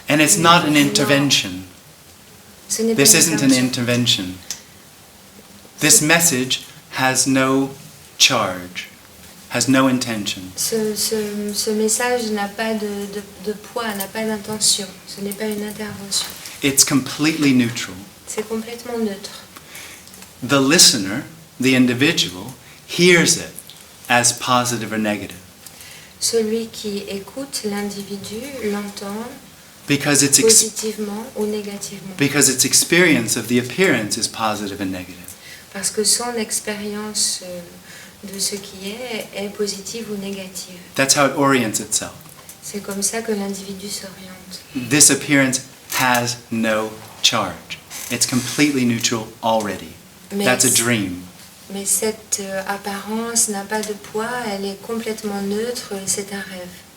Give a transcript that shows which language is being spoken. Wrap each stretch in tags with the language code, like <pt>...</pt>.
<en>And it's not an intervention.</en> <fr>Ce n'est pas</fr> <en>This</en> <fr>une</fr> <en>isn't an intervention.</en> <fr>intervention.</fr> <en>This message has no charge, has no intention.</en> <fr>Ce message n'a pas de poids, n'a pas d'intention. Ce n'est pas une intervention.</fr> <en>It's completely neutral.</en> <fr>C'est complètement neutre.</fr> <en>The listener, the individual, hears it as positive or negative</en> <fr>Celui qui écoute l'individu l'entend</fr> <en>because</en> <fr>positivement ou négativement.</fr> <en>because its experience of the appearance is positive and negative.</en> <fr>Parce que son expérience de ce qui est positive ou négative.</fr> <en>That's how it orients itself.</en> <fr>C'est comme ça que l'individu s'oriente.</fr> <en>This appearance has no charge. It's completely neutral already.</en> <fr>Mais,</fr> <en>That's a dream.</en> <fr>mais cette apparence n'a pas de poids, elle est complètement neutre et c'est un rêve.</fr>